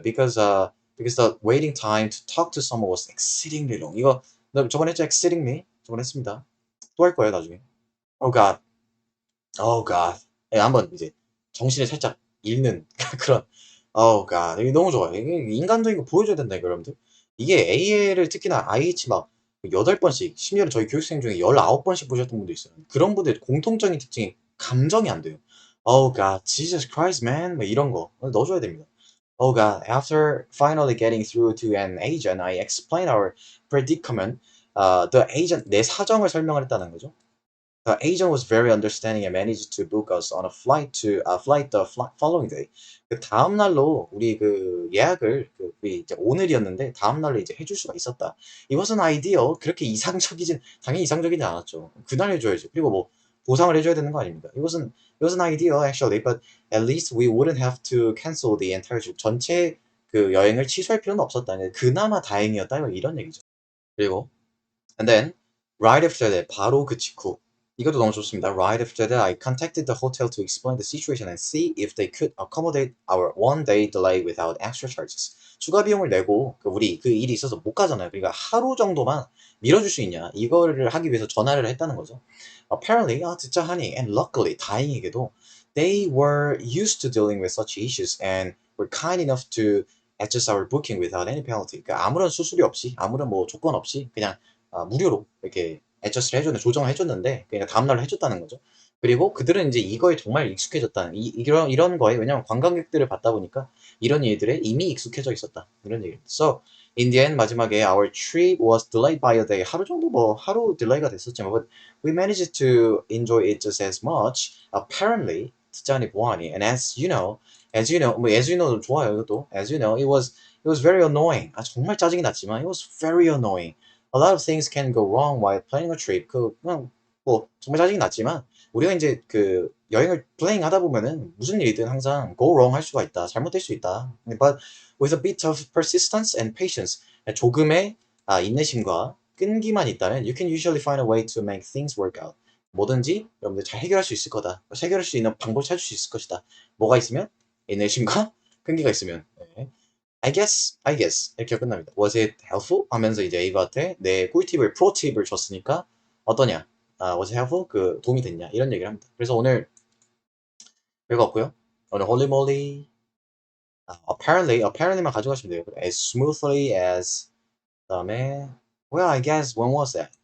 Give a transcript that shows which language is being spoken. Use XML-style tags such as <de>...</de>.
<en>Because the waiting time to talk to someone was exceedingly long.</en> <ko>이거 저번에 했죠? exceedingly 저번에 했습니다. 또 할 거예요 나중에.</ko> <en>Oh God, oh God.</en> <ko>예, 한번 이제 정신을 살짝 잃는 그런.</ko> <en>Oh God,</en> <ko>이게 너무 좋아요. 이게 인간적인 거 보여줘야 된다 이거 여러분들. 이게 AI를 특히나 IH 막 8번씩 심지어 저희 교육생 중에 19번씩 보셨던 분도 있어요. 그런 분들 공통적인 특징이 감정이 안 돼요.</ko> <en>Oh God, Jesus Christ, man.</en> <ko>뭐 이런 거 넣어줘야 됩니다.</ko> <en>Oh God, after finally getting through to an agent, I explained our predicament. The agent,</en> <ko>내 사정을 설명을 했다는 거죠.</ko> <en>The agent was very understanding and managed to book us on a flight the following day.</en> <ko>그 다음 날로 우리 그 예약을 우리 이제 오늘이었는데 다음 날로 이제 해줄 수가 있었다.</ko> <en>It wasn't ideal.</en> <ko>그렇게 당연히 이상적이진 않았죠. 그날 해줘야지. 그리고 뭐 보상을 해줘야 되는 거 아닙니까?</ko> <en>It wasn't ideal actually, but at least we wouldn't have to cancel the entire trip.</en> <ko>전체 그 여행을 취소할 필요는 없었다. 그나마 다행이었다. 이런 얘기죠. 그리고</ko> <en>And then right after that</en> <ko>바로 그 직후 이것도 너무 좋습니다.</ko> <en>Right after that, I contacted the hotel to explain the situation and see if they could accommodate our one-day delay without extra charges.</en> <ko>추가 비용을 내고 우리 그 일이 있어서 못 가잖아요. 그러니까 하루 정도만 밀어줄 수 있냐 이거를 하기 위해서 전화를 했다는 거죠.</ko> <en>Apparently,</en> <ko>듣자 하니</ko> <en>and luckily</en> <ko>다행히게도</ko> <en>they were used to dealing with such issues and were kind enough to adjust our booking without any penalty.</en> <ko>그러니까 아무런 수수료 없이 아무런 뭐 조건 없이 그냥 무료로 이렇게 애저스를 해줬는데 조정을 해줬는데 그러니까 다음날로 해줬다는 거죠. 그리고 그들은 이제 이거에 정말 익숙해졌다는 이런 거에 왜냐면 관광객들을 받다 보니까 이런 일들에 이미 익숙해져 있었다 이런 얘기.</ko> <en>So in the end</en> <ko>마지막에</ko> <en>our trip was delayed by a day.</en> <ko>하루 정도 하루 딜레이가 됐었지만</ko> <en>but we managed to enjoy it just as much. Apparently</en> <ko>듣자니 보아하니</ko> <en>and as you know</en> <ko>좋아요 이것도</ko> <en>as you know it was very annoying.</en> <ko>정말 짜증이 났지만</ko> <en>it was very annoying. A lot of things can go wrong while planning a trip.</en> <ko>그냥 뭐 정말 짜증이 났지만 우리가 이제 그 여행을 플레잉 하다 보면은 무슨 일이든 항상</ko> <en>go wrong</en> <ko>할 수가 있다. 잘못될 수 있다.</ko> <en>But with a bit of persistence and patience,</en> <ko>조금의 인내심과 끈기만 있다면</ko> <en>you can usually find a way to make things work out.</en> <ko>뭐든지 여러분들 잘 해결할 수 있을 거다. 해결할 수 있는 방법을 찾을 수 있을 것이다. 뭐가 있으면? 인내심과 끈기가 있으면. 네.</ko> <en>I guess</en> <ko>이렇게 끝납니다.</ko> <en>Was it helpful?</en> <ko>하면서 이제 에이브한테 내 꿀팁을 프로팁을 줬으니까 어떠냐?</ko> <en>was it helpful?</en> <ko>그 도움이 됐냐? 이런 얘기를 합니다. 그래서 오늘 별거 없고요. 오늘 홀리몰리</ko> <en>apparently</en> <ko>만 가져가시면 돼요.</ko> <en>as smoothly as</en> <ko>그다음에</ko> <en>well I guess when was that?</en>